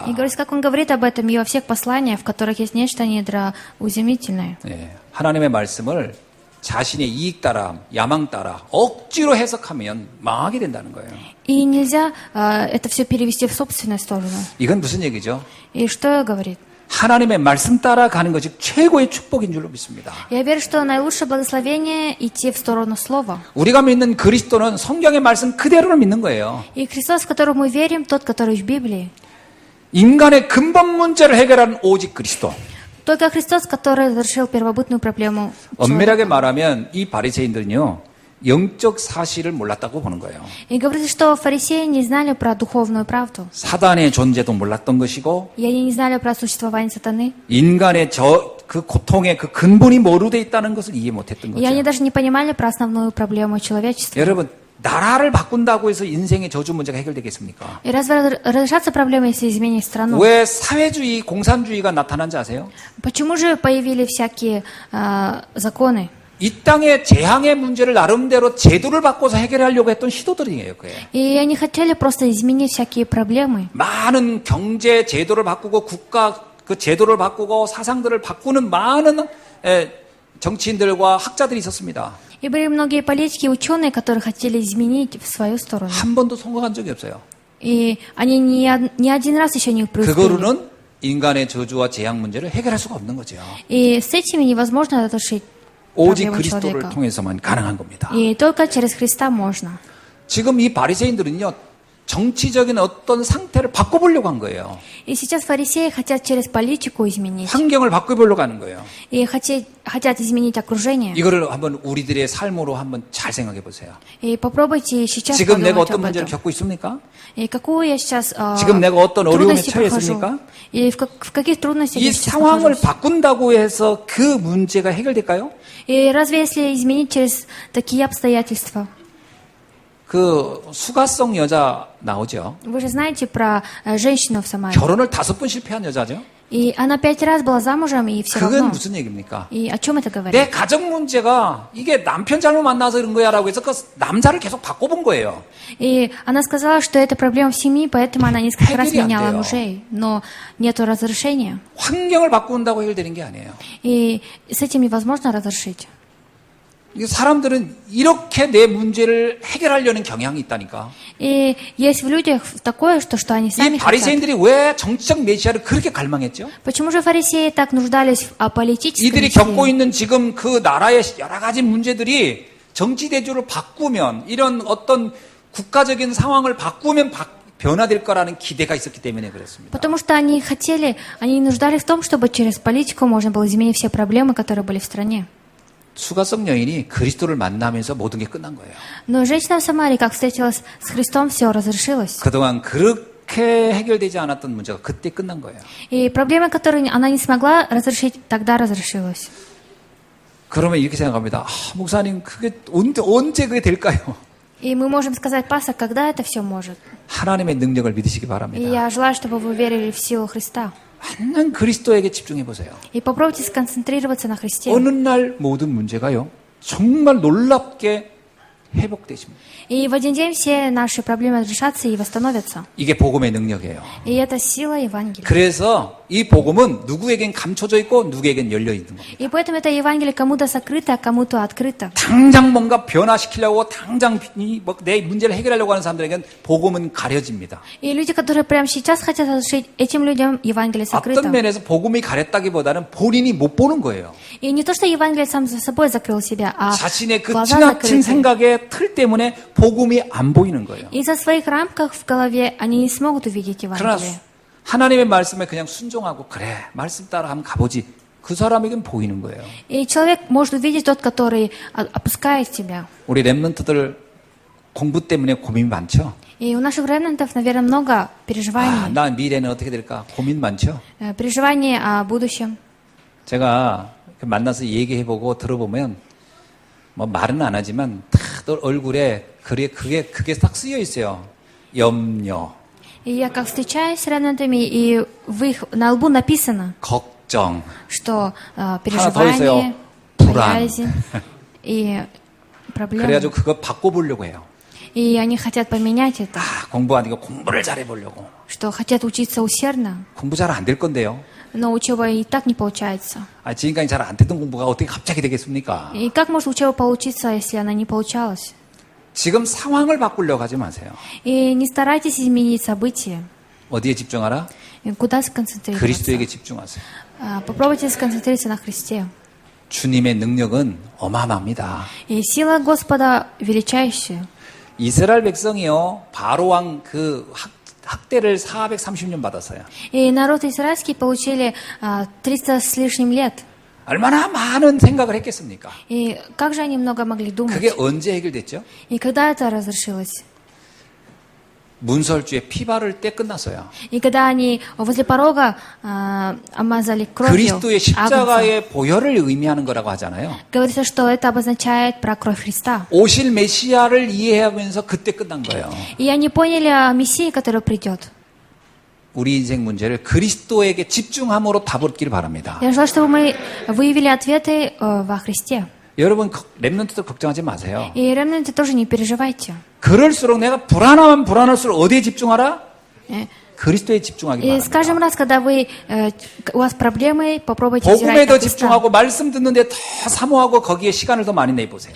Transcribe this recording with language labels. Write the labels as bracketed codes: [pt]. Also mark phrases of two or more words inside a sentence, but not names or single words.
[ru] И говорится, как он говорит об этом и во всех посланиях, в которых есть нечто недроуземительное. [ko] 예, 하나님의 말씀을 자신의 이익 따라, 야망 따라 억지로 해석하면 망하게 된다는 거예요. [ru] И нельзя это все перевести в собственную сторону. [ko] 이건 무슨 얘기죠? [ru] И что говорит? [ko] 하나님의 말씀 따라 가는 것이 최고의 축복인 줄로 믿습니다. [ru] Я верю, что наилучшее благословение идти в сторону Слова. [ko] 우리가 믿는 그리스도는 성경의 말씀 그대로를 믿는 거예요. [ru] И Христос, в которого мы верим, тот, который в Библии. [ko] 인간의 근본 문제를 해결하는 오직 그리스도. [ru] Только Христос, который разрешил первобытную проблему [ko] 엄밀하게 [ru] человека. [ko] 말하면 이 바리새인들은요, 영적 사실을 몰랐다고 보는 거예요. [ru] И говорится, что фарисеи не знали про духовную правду. [ko] 사단의 존재도 몰랐던 것이고, [ru] И они не знали про существование сатаны. [ko] 인간의 그 고통의 그 근본이 뭐로 돼 있다는 것을 이해 못했던 [ru] И они [ko] 거죠. [ru] даже не понимали про основную проблему человечества. [ko] 여러분, 나라를 바꾼다고 해서 인생의 저주 문제가 해결되겠습니까? [ru] И разве разрешатся проблемы, если изменить страну? [ko] 왜 사회주의, 공산주의가 나타난지 아세요? [ru] Почему же появились всякие законы? [ko] 이 땅의 재앙의 문제를 나름대로 제도를 바꿔서 해결하려고 했던 시도들이에요, 그게. [ru] И они хотели просто изменить всякие проблемы. [ko] 많은 경제 제도를 바꾸고 국가 그 제도를 바꾸고 사상들을 바꾸는 많은 정치인들과 학자들이 있었습니다. [ru] И были многие политики и ученые, которые хотели изменить в свою сторону. [ko] 한 번도 성공한 적이 없어요. [ru] И они ни один раз еще не преуспели. [ko] 그거로는 인간의 저주와 재앙 문제를 해결할 수가 없는 거죠. [ru] И с этими невозможно разрешить [ko] 오직 [ru] проблему [ko] 그리스도를 [ru] человека. [ko] 통해서만 가능한 겁니다. [ru] И только через Христа можно. [ko] 지금 이 바리새인들은요, 정치적인 어떤 상태를 바꿔보려고 한 거예요. [ru] И сейчас фарисеи хотят через политику изменить. [ko] 환경을 바꿔보려고 하는 거예요. [ru] И хотят изменить окружение. [ko] 이거를 한번 우리들의 삶으로 한번 잘 생각해 보세요. [ru] И попробуйте сейчас [ko] 지금 내가 [ru] подумать [ko] 어떤 [ru] об [ko] 문제를 [ru] этом. [ko] 겪고 있습니까? [ru] И какую я сейчас [ko] 지금 내가 어떤 어려움에 [ru] трудности [ko] 처했습니까? [ru] прохожу? И в каких трудностях [ko] 이 [ru] я сейчас [ko] 상황을 [ru] нахожусь? [ko] 바꾼다고 해서 그 문제가 해결될까요? [ru] И разве если изменить через такие обстоятельства? [ko] 그 수가성 여자 나오죠. [ru] Вы же знаете про женщину в Самаре. [ko] 결혼을 5번 실패한 여자죠. [ru] И она 5 раз была замужем, и все [ko] 그건 [ru] равно. [ko] 무슨 얘기입니까? [ru] И о чем это говорит? [ko] 내 가정 문제가 이게 남편 잘못 만나서 그런 거야라고 해서 그 남자를 계속 바꿔본 거예요. [ru] И она сказала, что это проблема в семье, поэтому она несколько раз [ko] 해결이 안 [ru] меняла [ko] 돼요. [ru] мужей. Но нету разрешения. [ko] 환경을 바꾼다고 해결되는 게 아니에요. [ru] И с этим невозможно разрешить. [ko] 이게 사람들은 이렇게 내 문제를 해결하려는 경향이 있다니까. [ru] И есть в людях такое, что они [ko] 이 [ru] сами хотят. [ko] 바리새인들이 왜 정치적 메시아를 그렇게 갈망했죠? [ru] Почему же фарисеи так нуждались в политическом [ko] 이들이 [ru] мессии? [ko] 겪고 있는 지금 그 나라의 여러 가지 문제들이 정치 대조를 바꾸면 이런 어떤 국가적인 상황을 바꾸면 변화될 거라는 기대가 있었기 때문에 그렇습니다. [ru] Потому что они нуждались в том, чтобы через политику можно было изменить все проблемы, которые были в стране. [ko] 수가성 여인이 그리스도를 만나면서 모든 게 끝난 거예요. [ru] Но женщина в Самаре, как встретилась с Христом, все разрешилось. [ko] 그동안 그렇게 해결되지 않았던 문제가 그때 끝난 거예요. [ru] И проблемы, которые она не смогла разрешить, тогда разрешилась. [ko] 그러면 이렇게 생각합니다. 목사님, 그게 언제 그게 될까요? [ru] И мы можем сказать, пастор, когда это все может? [ko] 하나님의 능력을 믿으시기 [ru] И [ko] 바랍니다. [ru] я желаю, чтобы вы верили в силу Христа. [ko] 완전 그리스도에게 집중해 보세요. [ru] И попробуйте сконцентрироваться на Христе. [ko] 어느 날 모든 문제가요, 정말 놀랍게 회복되십니다. [ru] И в один день все наши проблемы разрешатся и восстановятся. [ko] 이게 복음의 능력이에요. [ru] И это сила Евангелия. [ko] 그래서 이 복음은 누구에겐 감춰져 있고 누구에겐 열려 있는 겁니다. [ru] И поэтому это Евангелие кому-то сокрыто, а кому-то открыто. [ko] 당장 뭔가 변화시키려고 당장 내 문제를 해결하려고 하는 사람들에겐 복음은 가려집니다. [ru] И люди, которые прямо сейчас хотят разрешить, этим людям Евангелие сокрыто. [ko] 어떤 면에서 복음이 가렸다기보다는 본인이 못 보는 거예요. [ru] И не то, что Евангелие сам за собой закрыл себя, а [ko] 자신의 그 [ru] глаза [ko] 지나친 [ru] закрыты. [ko] 생각의 틀 때문에 복음이 안 보이는 거예요. [ru] Из-за своих рамках в голове они не смогут увидеть [ko] 그러나 [ru] Евангелие. [ko] 하나님의 말씀에 그냥 순종하고 그래 말씀 따라 한번 가보지. 그 사람에겐 보이는 거예요. [ru] И человек может увидеть тот, который опускает тебя. [ko] 우리 랩런트들 공부 때문에 고민이 많죠. [ru] И у наших ремнантов, наверное, много переживаний. [ko] 나 미래는 어떻게 될까 고민 많죠. [ru] Переживаний о будущем. [ko] 제가 만나서 얘기해보고 들어보면 뭐 말은 안 하지만 다들 얼굴에 그게 딱 쓰여 있어요. 염려, [ru] И я как встречаюсь с ремнантами, и на лбу написано, [ko] 걱정, [ru] что [ko] 더 [ru] переживание, [ko] 있어요. 불안. [ru] боязнь и проблемы. [ko] 그래가지고 그거 바꿔보려고 해요. [ru] И они хотят поменять это, [ko] 공부 아니고 공부를 잘해보려고. [ru] что хотят учиться усердно, [ko] 공부 잘 안 될 건데요. [ru] но учеба и так не получается. [ko] 지금까지 잘 안 됐던 공부가 어떻게 갑자기 되겠습니까? [ru] И как может учеба получиться, если она не получалась? [ko] 지금 상황을 바꾸려고 하지 마세요. [ru] И не старайтесь изменить события. [ko] 어디에 집중하라? [ru] И куда сконцентрироваться? [ko] 그리스도에게 집중하세요. [ru] Попробуйте сконцентрироваться на Христе. [ko] 주님의 능력은 어마어마합니다. [ru] И сила Господа величайшая. [ko] 이스라엘 백성이요, 바로왕 그 학대를 430년 받았어요. [ru] И народ израильский получили 300 с лишним лет. [ko] 얼마나 많은 생각을 했겠습니까? [ru] И как же они много могли думать? [ko] 그게 언제 해결됐죠? [ru] И когда это разрешилось? [ko] 문설주에 피 바를 때 끝났어요. [ru] И когда они возле порога омазали кровью [ko] 그리스도의 [ru] агнца. [ko] 십자가의 보혈을 의미하는 거라고 하잖아요. [ru] Говорится, что это обозначает про кровь Христа. [ko] 오실 메시아를 이해하면서 그때 끝난 거예요. [ru] И они поняли о Мессии, который придет. [ko] 우리 인생 문제를 그리스도에게 집중함으로 다 얻기를 바랍니다. [ru] Я желаю, чтобы мы выявили ответы во Христе. [ko] 여러분 렘넌트도 걱정하지 마세요. [ru] И ремнанты тоже не переживайте. [ko] 그럴수록 내가 불안하면 불안할수록 어디에 집중하라? 그리스도에 집중하기 [ru] И с каждым [ko] 바랍니다. [ru] раз, когда у вас проблемы, попробуйте взирать [ko] 복음에 [ru] на [ko] 더 [ru] Христа. [ko] 집중하고 말씀 듣는데 더 사모하고 거기에 시간을 더 많이 내보세요.